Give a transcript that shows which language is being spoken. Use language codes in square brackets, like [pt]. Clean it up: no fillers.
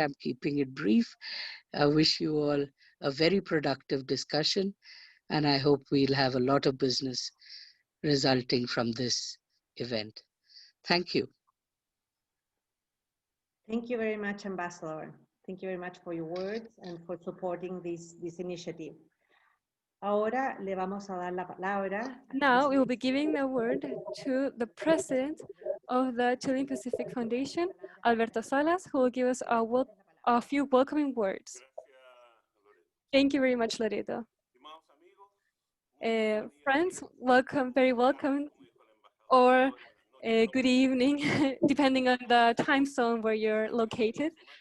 [en] I'm keeping it brief. I wish you all a very productive discussion, and I hope we'll have a lot of business resulting from this event. Thank you. Thank you very much, Ambassador. Thank you very much for your words and for supporting this initiative. [es] Ahora le vamos a dar la palabra. [en] Now we will be giving the word to the president of the Chilean Pacific Foundation, Alberto Salas, who will give us a few welcoming words. Thank you very much, Loreto. Friends, welcome, very welcome, or good evening, depending on the time zone where you're located.